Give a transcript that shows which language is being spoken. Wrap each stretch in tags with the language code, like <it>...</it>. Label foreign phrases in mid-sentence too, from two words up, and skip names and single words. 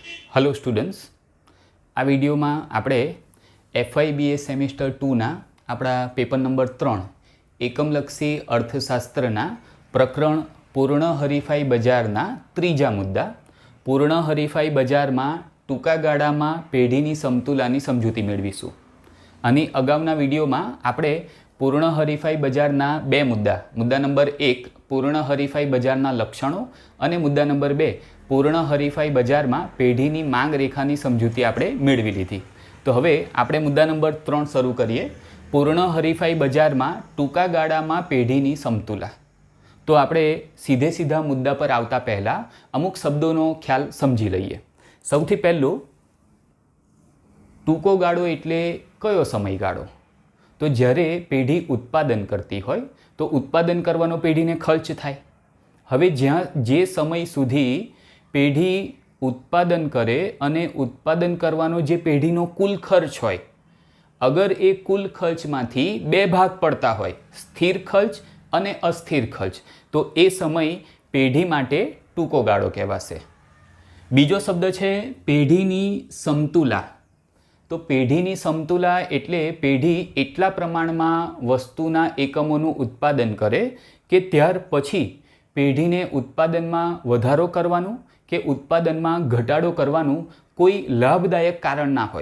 <en>hello students,</en> <gu>આ વિડિયો માં આપણે FIBA સેમિસ્ટર 2 ના આપડા પેપર નંબર 3 એકમલક્ષી અર્થશાસ્ત્રના પ્રકરણ પૂર્ણ હરીફાઈ બજારના ત્રીજા મુદ્દા પૂર્ણ હરીફાઈ બજાર માં ટૂંકા ગાળા માં પેઢીની સમતુલાની સમજૂતી મેળવીશું। આની અગાઉના વિડિયો માં આપણે પૂર્ણ હરીફાઈ બજારના બે મુદ્દા નંબર 1 પૂર્ણ હરીફાઈ બજારના લક્ષણો ઓર મુદ્દા નંબર 2 પૂર્ણ હરીફાઈ બજાર માં પેઢીની માંગ રેખાની સમજૂતી આપણે મેળવી લીધી। તો હવે આપણે મુદ્દા નંબર 3 શરૂ કરીએ। પૂર્ણ હરીફાઈ બજાર માં ટૂંકા ગાળા માં પેઢીની સમતુલા। તો આપણે સીધે સીધા મુદ્દા પર આવતા પહેલા અમુક શબ્દો ખ્યાલ સમજી લઈએ। સૌથી પહેલું, ટૂંકો ગાળો એટલે કયો સમયગાળો? તો જ્યારે પેઢી ઉત્પાદન કરતી હોય તો ઉત્પાદન કરવાનો પેઢીને ખર્ચ થાય। હવે જ્યાં જે સમય સુધી પેઢી ઉત્પાદન કરે અને ઉત્પાદન કરવાનો જે પેઢીનો કુલ ખર્ચ હોય, અગર એ કુલ ખર્ચમાંથી બે ભાગ પડતા હોય, સ્થિર ખર્ચ અને અસ્થિર ખર્ચ, તો એ સમય પેઢી માટે ટૂંકો ગાળો કહેવાશે। બીજો શબ્દ છે પેઢીની સમતુલા। તો પેઢીની સમતુલા એટલે પેઢી એટલા પ્રમાણમાં વસ્તુના એકમોનું ઉત્પાદન કરે કે ત્યાર પછી પેઢીને ઉત્પાદનમાં વધારો કરવાનું કે ઉત્પાદનમાં ઘટાડો કરવાનું કોઈ લાભદાયક કારણ ના હોય।</gu>